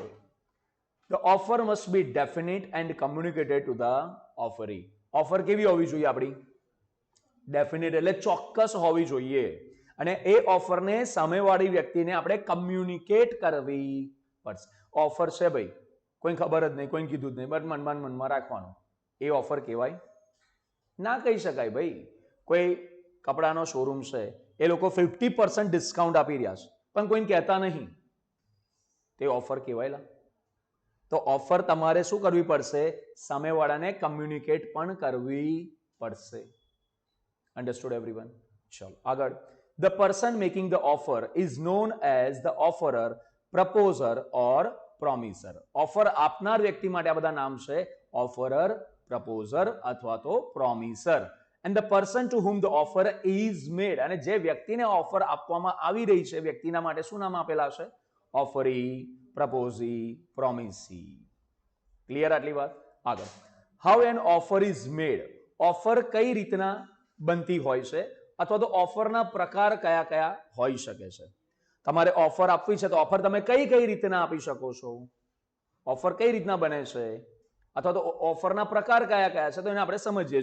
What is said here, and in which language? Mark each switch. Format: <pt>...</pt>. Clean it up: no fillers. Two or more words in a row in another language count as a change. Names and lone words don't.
<en>The offer must be definite and communicated to the offeree.</en> <gu>ઓફર કેવી હોવી જોઈએ આપણી? ડેફિનેટ એટલે ચોક્કસ હોવી જોઈએ અને એ ઓફરને સામેવાળી વ્યક્તિને આપણે કમ્યુનિકેટ કરવી પડશે. ઓફર છે ભાઈ, કોઈ ખબર જ નહીં, કોઈને કીધું જ નહીં, બટ મનમાં રાખવાનું, એ ઓફર કહેવાય? ના કહી શકાય ભાઈ. કોઈ કપડાનો શોરૂમ છે, એ લોકો 50% ડિસ્કાઉન્ટ આપી રહ્યા છે પણ કોઈને કહેતા નહીં, તે ઓફર કહેવાય? તો ઓફર તમારે શું કરવી પડશે? સામેવાળાને કમ્યુનિકેટ પણ કરવી પડશે.</gu> <en>Understood everyone?</en> <gu>ચલો આગળ.</gu> <en>The person making the offer is known as the offerer, proposer or promiser.</en> <gu>ઓફર આપનાર વ્યક્તિ માટે આ બધા નામ છે, ઓફરર, પ્રપોઝર અથવા તો પ્રોમિસર.</gu> <en>And the person to whom the offer is made,</en> <gu>અને જે વ્યક્તિને ઓફર આપવામાં આવી રહી છે વ્યક્તિના માટે શું નામ આપેલા છે? ઓફરી, પ્રપોઝી, પ્રોમિસી. ક્લિયર આટલી વાત? આગળ.</gu> <en>How an offer is made.</en> <gu>ઓફર કઈ રીતના બનતી હોય છે અથવા તો ઓફરના પ્રકાર કયા કયા હોઈ શકે છે? તમારે ઓફર આપવી છે તો ઓફર તમે કઈ કઈ રીતના આપી શકો છો? ઓફર કઈ રીતના બને છે અથવા તો ઓફરના પ્રકાર કયા કયા છે તો એને આપણે સમજીએ.</gu>